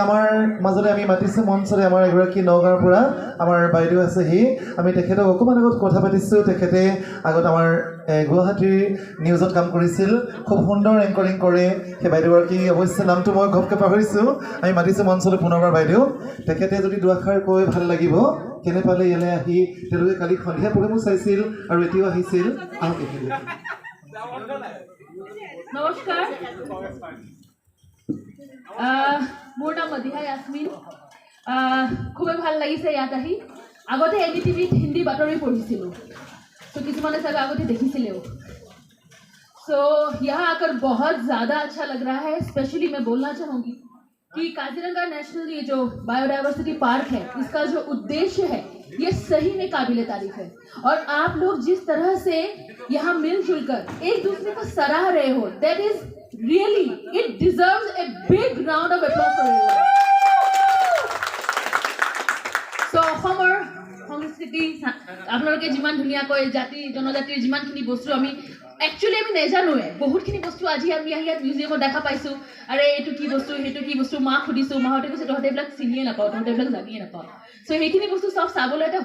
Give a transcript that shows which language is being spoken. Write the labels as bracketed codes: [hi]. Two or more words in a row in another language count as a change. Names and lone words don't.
[as] আমাৰ মাজতে আমি মাতিছোঁ মঞ্চৰে আমাৰ এগৰাকী নগাঁৱৰ পৰা আমাৰ বাইদেউ আছেহি আমি তেখেতক অকণমান আগত কথা পাতিছোঁ তেখেতে আগত আমাৰ গুৱাহাটীৰ নিউজত কাম কৰিছিল খুব সুন্দৰ এংকৰিং কৰে সেই বাইদেউগৰাকী অৱশ্যে নামটো মই ঘপকৈ পাহৰিছোঁ আমি মাতিছোঁ মঞ্চলৈ পুনৰবাৰ বাইদেউ তেখেতে যদি দুআষাৰ কৈ ভাল লাগিব কেনে পালে ইয়ালৈ আহি তেওঁলোকে কালি সন্ধিয়া প্ৰগ্ৰেমো চাইছিল আৰু এতিয়াও আহিছিল নমস্কাৰ মোৰ নাম মদিহা ইয়াসমিন খুবেই ভাল লাগিছে ইয়াত আহি আগতে NDTVত হিন্দী বাতৰি পঢ়িছিলোঁ [hi] तो किसी सब आगे देखी सो यहाँ आकर बहुत ज़्यादा अच्छा लग रहा है स्पेशली मैं बोलना चाहूँगी कि काजीरंगा नेशनल ये जो [en] biodiversity park [hi] है इसका जो उद्देश्य है ये सही में काबिले तारीफ है और आप लोग जिस तरह से यहाँ मिलजुल कर एक दूसरे को सराह रहे हो [en] that is really it deserves a big round of applause for everyone [as] सो অসমৰ সংস্কৃতি আপোনালোকে যিমান ধুনীয়াকৈ জাতি জনজাতিৰ যিমানখিনি বস্তু আমি একচুৱেলি আমি নেজানোৱে বহুতখিনি বস্তু আজি আমি ইয়াত মিউজিয়ামত দেখা পাইছোঁ আৰে এইটো কি বস্তু সেইটো কি বস্তু মাক সুধিছোঁ মাহঁতে কৈছে তহঁতে এইবিলাক চিনিয়ে নাপাওঁ তহঁতে এইবিলাক জানিয়ে নাপাওঁ চ' সেইখিনি বস্তু চব চাবলৈ এটা